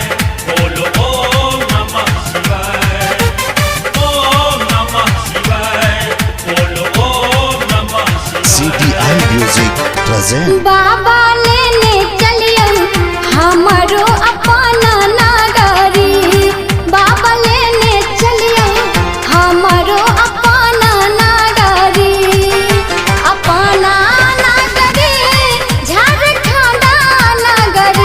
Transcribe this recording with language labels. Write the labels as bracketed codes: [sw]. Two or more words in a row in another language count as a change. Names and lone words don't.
[sa] बोलो ओम नमः शिवाय। ओम नमः शिवाय। बोलो ओम नमः शिवाय। [en] CDI Music present [mai] बाबा लेने चलियो हमारो अपना नगरी। बाबा लेने चलियो हमारो अपना नगरी। अपना नगरी झारखंड नगरी।